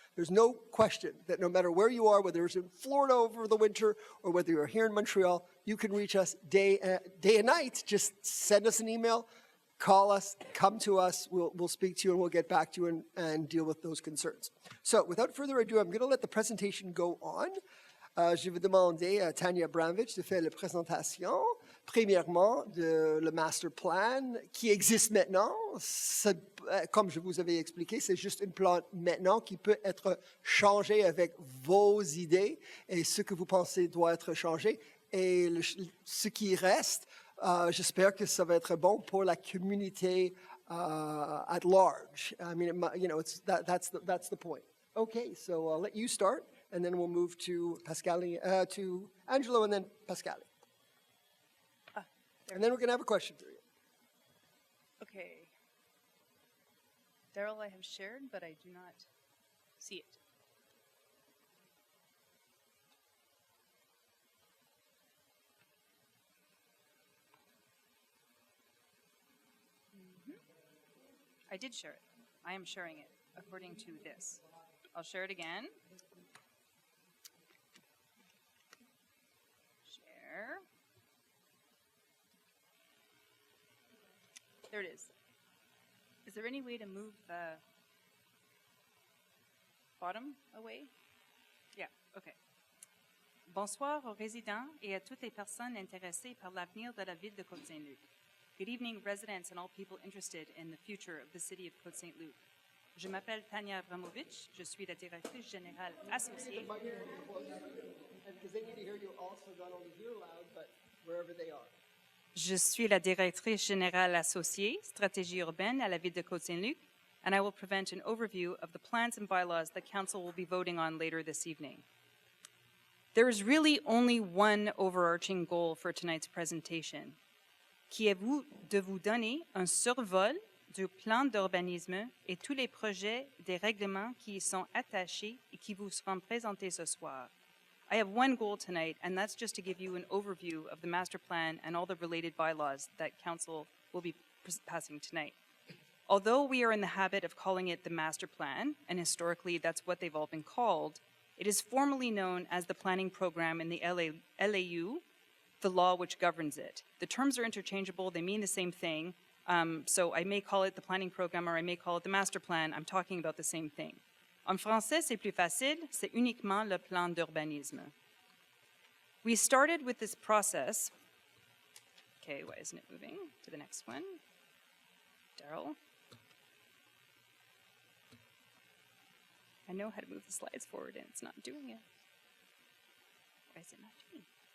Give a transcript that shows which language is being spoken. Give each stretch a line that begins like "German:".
English: There's no question that no matter where you are, whether it's in Florida over the winter or whether you're here in Montreal, you can reach us day and night. Just send us an email, call us, come to us, we'll speak to you and we'll get back to you and deal with those concerns. So without further ado, I'm going to let the presentation go on.
French: Je vais demander à Tanya Bramvich de faire la présentation, premièrement, de le master plan qui existe maintenant. Comme je vous avais expliqué, c'est juste un plan maintenant qui peut être changé avec vos idées et ce que vous pensez doit être changé. Et ce qui reste, j'espère que ça va être bon pour la communauté
English: at large. I mean, you know, that's the point. Okay, so I'll let you start, and then we'll move to Pascali, to Angelo, and then Pascali. And then we're going to have a question for you. Okay. Daryl, I have shared, but I do not see it. I did share it. I am sharing it according to this. I'll share it again. Share. There it is. Is there any way to move the bottom away? Yeah, okay.
French: Bonsoir aux résidents et à toutes les personnes intéressées par l'avenir de la Ville de Côte Saint-Luc.
English: Good evening, residents and all people interested in the future of the City of Côte Saint-Luc.
French: Je m'appelle Tania Abramovich. Je suis la directrice générale associée.
English: Because they need to hear you also, not only here loud, but wherever they are.
French: Je suis la directrice générale associée, stratégie urbaine à la Ville de Côte Saint-Luc,
English: and I will present an overview of the plans and bylaws that Council will be voting on later this evening. There is really only one overarching goal for tonight's presentation,
French: qui est de vous donner un survol du plan d'urbanisme et tous les projets des règlements qui y sont attachés et qui vous seront présentés ce soir.
English: I have one goal tonight, and that's just to give you an overview of the master plan and all the related bylaws that Council will be passing tonight. Although we are in the habit of calling it the master plan, and historically that's what they've all been called, it is formally known as the planning program in the LAU, the law which governs it. The terms are interchangeable, they mean the same thing, so I may call it the planning program or I may call it the master plan, I'm talking about the same thing.
French: En français, c'est plus facile, c'est uniquement le plan d'urbanisme.
English: We started with this process. Okay, why isn't it moving to the next one? Daryl? I know how to move the slides forward and it's not doing it. Why is it not doing it?